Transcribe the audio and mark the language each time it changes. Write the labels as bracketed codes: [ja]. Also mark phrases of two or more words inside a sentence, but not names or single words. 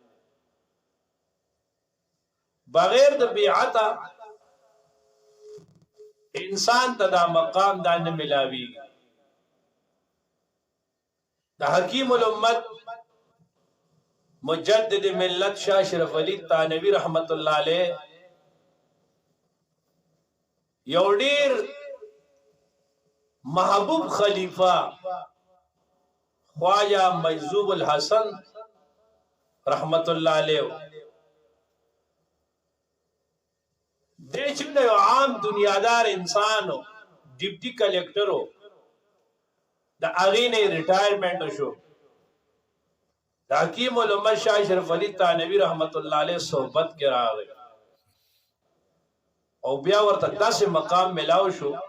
[ps] بغیر د بیعته انسان ته دا مقام دا نه ملاویږي. د حکیم الامت مجدد ملت شاه اشرف علي تانوي [ar] رحمت الله علیه [ps] یو ډیر محبوب خلیفہ خواجہ مجذوب الحسن [ar] رحمت الله علیه [ps] دې چې یو عام دنیادار انسانو [en] deputy collector [ps] د هغې نه ریټایرمنټ شو. د حکیم الامت شاه اشرف علي تانوي [ar] رحمت الله علیه [ps] صحبت کې راغی او بیا ورته داسې مقام ملاو شو